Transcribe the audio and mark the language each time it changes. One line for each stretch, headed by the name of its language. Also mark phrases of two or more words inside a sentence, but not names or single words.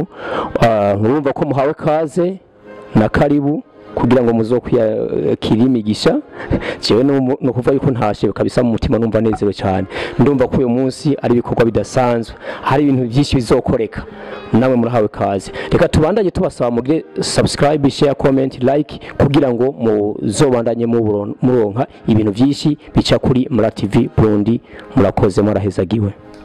Rundi: Urumva ko muhawe kaze na karibu kugira ngo muzokwiyakira imigisha. Jewe no kuva yuko ntashe kabisa mu mutima numva nezewe cyane. Ndumva ko uyu munsi ari ibikorwa bidasanzwe, hari ibintu byinshi bizokoreka. Nawe murahawe kaze. Reka tubandanye tubasaba mugire subscribe,
English: share, comment, like
Rundi: kugira ngo muzobandanye muronka ibintu byinshi bica kuri Mara TV Burundi. Murakoze, murahezagiwe.